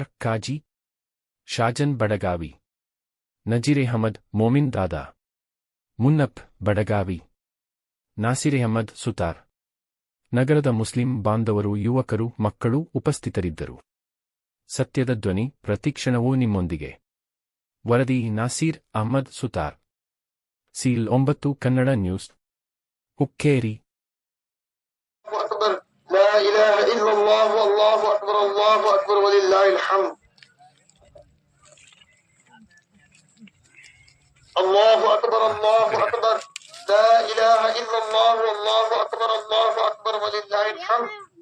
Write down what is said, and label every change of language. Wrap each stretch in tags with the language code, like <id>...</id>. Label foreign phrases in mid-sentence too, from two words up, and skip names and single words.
<kn>ಖಾಜಿ, ಶಾಜನ್ ಬಡಗಾವಿ, ನಜೀರ್ ಅಹಮದ್ ಮೋಮಿನ್ ದಾದಾ, ಮುನ್ನಪ್ ಬಡಗಾವಿ, ನಾಸಿರ್ ಅಹಮದ್ ಸುತಾರ್, ನಗರದ ಮುಸ್ಲಿಂ ಬಾಂಧವರು, ಯುವಕರು, ಮಕ್ಕಳು ಉಪಸ್ಥಿತರಿದ್ದರು. ಸತ್ಯದ ಧ್ವನಿ ಪ್ರತಿಕ್ಷಣವೂ ನಿಮ್ಮೊಂದಿಗೆ. ವರದಿ ನಾಸೀರ್ ಅಹಮದ್ ಸುತಾರ್. CL9 ಕನ್ನಡ ನ್ಯೂಸ್, ಹುಕ್ಕೇರಿ.</kn> <ar>لا إله إلا الله والله أكبر الله أكبر ولله الحمد. الله أكبر الله أكبر لا إله إلا الله والله أكبر الله أكبر ولله الحمد.</ar>